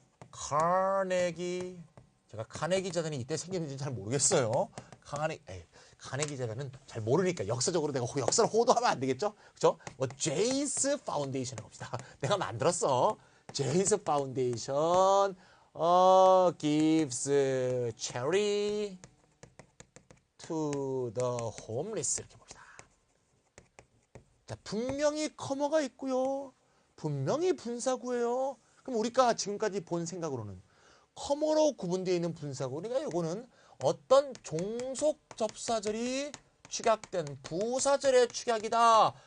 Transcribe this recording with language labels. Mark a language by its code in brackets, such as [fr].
[ko] 카네기, 제가 카네기 재단이 이때 생겼는지 잘 모르겠어요. 간의 기자라는 잘 모르니까 역사적으로 내가 역사를 호도하면 안 되겠죠? 그죠? 뭐 제이스 파운데이션을 봅시다. 내가 만들었어. [en] 제이스 파운데이션 gives charity to the homeless [ko] 이렇게 봅시다. 자, 분명히 커머가 있고요. 분명히 분사구예요. 그럼 우리가 지금까지 본 생각으로는 커머로 구분되어 있는 분사구. 그러니까 이거는 어떤 종속 접사절이 축약된 부사절의 축약이다.